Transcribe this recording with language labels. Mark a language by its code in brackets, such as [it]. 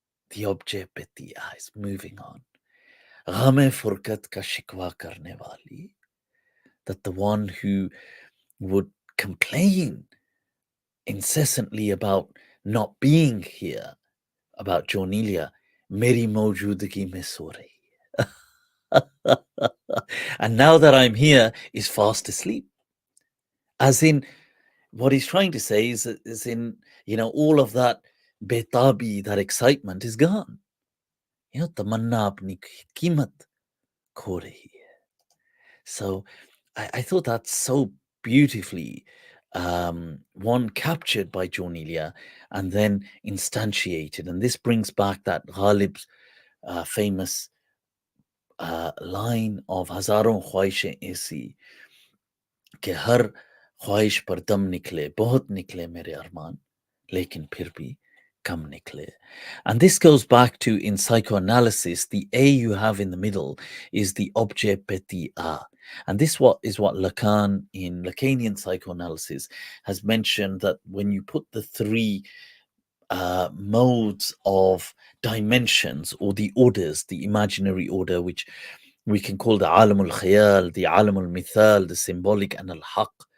[en] The object Petit is moving on. [hi] Ghame furqat ka shikwa karne wali, [en] that the one who would complain incessantly about not being here, about Jaun Elia, [hi] meri maujudagi mein so rahi. [en] And now that I'm here, is fast asleep. As in, what he's trying to say is in, all of that betabi, that excitement is gone. [hi] Tamanna apni कीमत खो रही है. [en] So I thought that's so beautifully one captured by Jaun Elia and then instantiated. And this brings back that Ghalib's famous line of [hi] Hazaron ख्वाहिशें ऐसी कि हर ख्वाहिश पर दम निकले, बहुत निकले मेरे अरमान, लेकिन फिर भी कम निकले. [en] And this goes back to, in psychoanalysis, the A you have in the middle is the objet petit A. And this is what Lacan, in Lacanian psychoanalysis, has mentioned, that when you put the three modes of dimensions, or the orders, the imaginary order, which we can call the alam al-khayal, the alam al-mithal, the symbolic, and al-haq,